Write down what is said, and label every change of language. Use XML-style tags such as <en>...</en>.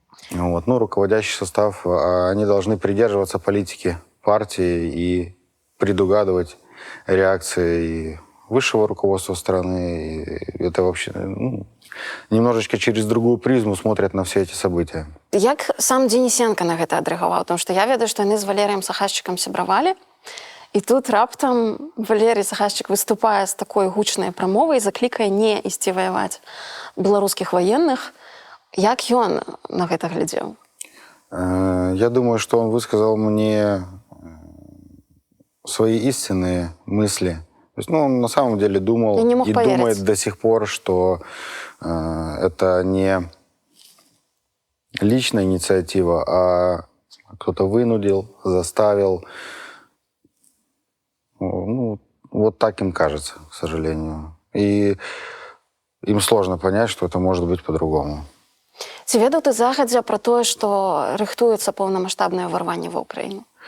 <ru>Вот, ну, руководящий состав, они должны придерживаться политики партии и предугадывать реакции высшего руководства страны. И это вообще, ну, немножечко через другую призму смотрят на все эти события.</ru> <be>Як сам Денисенко на гэта адрэагаваў? Тому што я ведаю, што яны з Валеріем Сахашчыкам сябравалі, і тут раптам Валерій Сахашчык выступае з такой гучнай прамовай, заклікае не ісці ваяваць беларускіх ваенных. Як ён на гэта глядзеў?</be> <ru>Я думаю, что он высказал мне свои истинные мысли. То есть, ну, он на самом деле думал и думает до сих пор, что это не личная инициатива, а кто-то вынудил, заставил. Ну, вот так им кажется, к сожалению. И им сложно понять, что это может быть по-другому.</ru> <be>Ці ведаў ты загадзя пра тое, што рыхтуецца поўнамаштабнае ўварванне ва ўкраіну?</be>